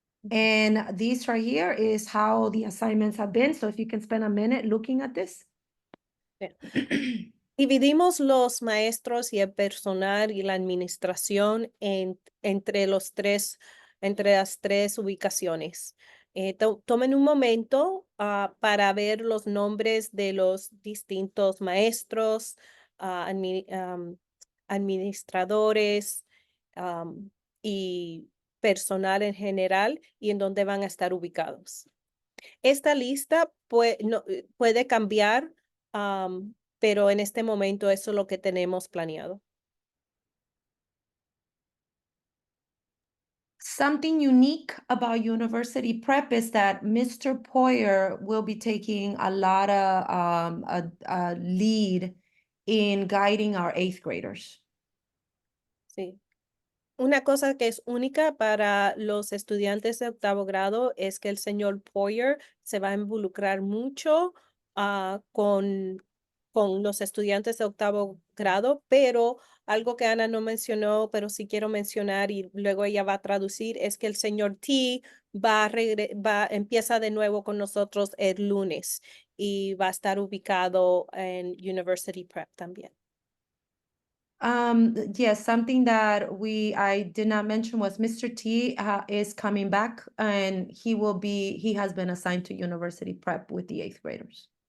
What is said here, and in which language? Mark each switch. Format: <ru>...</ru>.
<en>And this right here is how the assignments have been. So if you can spend a minute looking at this.</en> <es>Dividimos los maestros y el personal y la administración entre las 3 ubicaciones. Tomen un momento para ver los nombres de los distintos maestros, administradores y personal en general, y en dónde van a estar ubicados. Esta lista puede cambiar, pero en este momento eso es lo que tenemos planeado.</es> <en>Something unique about University Prep is that Mr. Poyer will be taking a lot of a lead in guiding our 8th graders.</en> <es>Sí. Una cosa que es única para los estudiantes de 8º grado es que el señor Poyer se va a involucrar mucho con los estudiantes de 8º grado, pero algo que Ana no mencionó, pero sí quiero mencionar y luego ella va a traducir, es que el señor T empieza de nuevo con nosotros el lunes y va a estar ubicado en University Prep también.</es> <en>Yes, something that I did not mention was Mr. T is coming back, and he has been assigned to University Prep with the 8th graders.</en>